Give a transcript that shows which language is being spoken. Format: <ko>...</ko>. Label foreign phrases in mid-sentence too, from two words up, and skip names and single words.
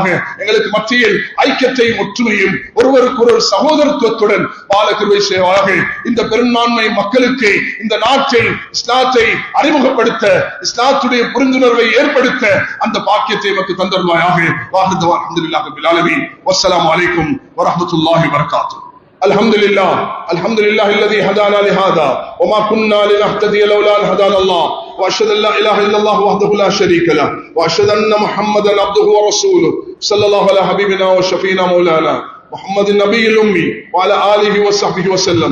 <ta>எங்களுக்கு மத்தியில் ஐக்கியத்தையும் ஒற்றுமையும் ஒருவருக்கொரு சகோதரத்துவத்துடன் வாழ கிருபை செய்வாயாக. இந்த பெரும்பான்மை மக்களுக்கு இந்த நாட்டில் இஸ்லாத்தை அறிமுகப்படுத்த, இஸ்லாத்துடைய புரிந்துணர்வை ஏற்படுத்த அந்த பாக்கியத்தை நமக்கு தந்தருவாயாக.</ta> <ar>واحدوا الحمد لله رب العالمين والسلام عليكم ورحمة الله وبركاته. الحمد لله الذي هدانا لهذا وما كنا لنهتدي لولا ان هدانا الله واشهد ان لا اله الا الله وحده لا شريك له واشهد ان محمدا عبده ورسوله صلى الله على حبيبنا وشفينا مولانا محمد النبي الامي وعلى اله وصحبه وسلم.</ar>